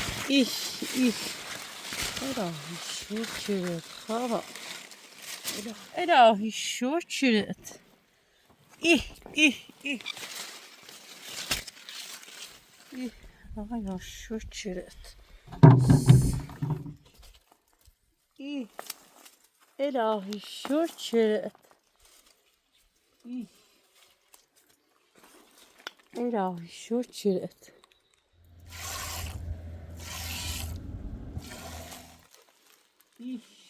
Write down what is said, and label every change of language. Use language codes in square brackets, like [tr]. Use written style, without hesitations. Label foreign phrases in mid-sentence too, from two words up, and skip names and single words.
[fa] ih, ih. الهی شکرت خواهر. الهی شکرت. ih, ih, ih. [az] ih. Ay şükret. ih. [fa] الهی شکرت. ih. الهی شکرت. ih.